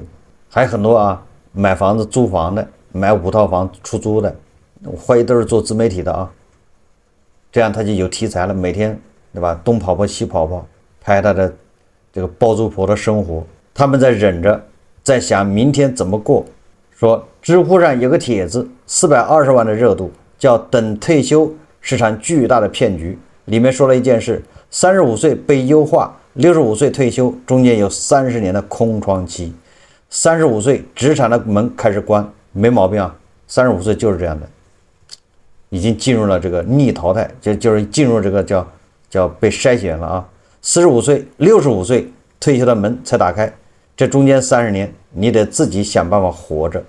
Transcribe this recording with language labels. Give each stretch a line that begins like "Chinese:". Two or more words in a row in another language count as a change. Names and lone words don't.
Chinese: 還有很多啊，買房子租房的，買5套房出租的，我懷疑都是做自媒體的啊。這樣他就有題材了，每天對吧，東跑跑西跑跑，拍他的這個包租婆的生活，他們在忍着，在想明天怎麼過。說知乎上有個帖子，420萬的熱度，叫等退休是場巨大的騙局。裡面說了一件事：35歲被優化，65歲退休，中間有30年的空窗期。35歲職場的門開始關，沒毛病啊，35歲就是這樣的，已經進入了這個逆淘汰，就是進入這個叫被篩選了啊。45歲、65歲退休的門才打開，這中間30年你得自己想辦法活着。